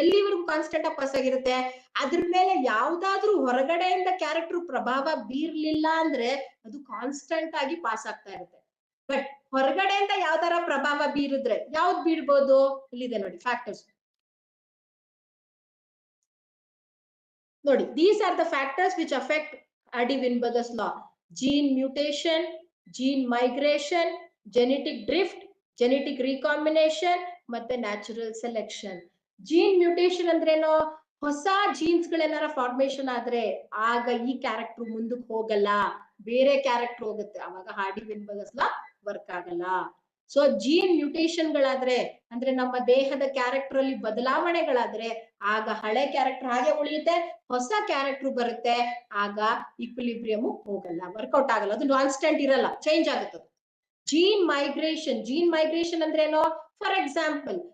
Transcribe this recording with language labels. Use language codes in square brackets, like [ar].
[kn] ಎಲ್ಲಿವರೆಗೂ ಕಾನ್ಸ್ಟೆಂಟ್ ಆಗಿ ಪಾಸ್ ಆಗಿರುತ್ತೆ, ಅದ್ರ ಮೇಲೆ ಯಾವ್ದಾದ್ರೂ ಹೊರಗಡೆಯಿಂದ ಕ್ಯಾರೆಕ್ಟರ್ ಪ್ರಭಾವ ಬೀರ್ಲಿಲ್ಲ ಅಂದ್ರೆ ಅದು ಕಾನ್ಸ್ಟೆಂಟ್ ಆಗಿ ಪಾಸ್ ಆಗ್ತಾ ಇರುತ್ತೆ. ಬಟ್ ಹೊರಗಡೆಯಿಂದ ಯಾವ್ದಾರ ಪ್ರಭಾವ ಬೀರಿದ್ರೆ ಯಾವ್ದು ಬೀಳ್ಬೋದು, ಇಲ್ಲಿದೆ ನೋಡಿ ಫ್ಯಾಕ್ಟರ್ಸ್. ನೋಡಿ, [en] these are the factors which affect Hardy-Weinberg's law: gene mutation, gene migration, genetic drift, genetic recombination ಮತ್ತೆ natural selection. [kn] ಜೀನ್ ಮ್ಯೂಟೇಶನ್ ಅಂದ್ರೇನು, ಹೊಸ ಜೀನ್ಸ್ ಗಳೇನಾರ ಫಾರ್ಮೇಶನ್ ಆದ್ರೆ ಆಗ ಈ ಕ್ಯಾರೆಕ್ಟರ್ ಮುಂದಕ್ಕೆ ಹೋಗಲ್ಲ, ಬೇರೆ ಕ್ಯಾರೆಕ್ಟರ್ ಹೋಗುತ್ತೆ, ಅವಾಗ ಹಾರ್ಡಿ-ವಿನ್ಬರ್ಗಸ್ ಲಾ ವರ್ಕ್ ಆಗಲ್ಲ. ಸೊ ಜೀನ್ ಮ್ಯೂಟೇಶನ್ ಗಳಾದ್ರೆ, ಅಂದ್ರೆ ನಮ್ಮ ದೇಹದ ಕ್ಯಾರೆಕ್ಟರ್ ಅಲ್ಲಿ ಬದಲಾವಣೆಗಳಾದ್ರೆ ಆಗ ಹಳೆ ಕ್ಯಾರೆಕ್ಟರ್ ಹಾಗೆ ಉಳಿಯುತ್ತೆ, ಹೊಸ ಕ್ಯಾರೆಕ್ಟರ್ ಬರುತ್ತೆ, ಆಗ ಈಕ್ವಿಲಿಬ್ರಿಯಂ ಹೋಗಲ್ಲ, ವರ್ಕೌಟ್ ಆಗಲ್ಲ, ಅದು ಕಾನ್ಸ್ಟೆಂಟ್ ಇರಲ್ಲ, ಚೇಂಜ್ ಆಗುತ್ತೆ. ಜೀನ್ ಮೈಗ್ರೇಷನ್ ಅಂದ್ರೇನು, ಫಾರ್ ಎಕ್ಸಾಂಪಲ್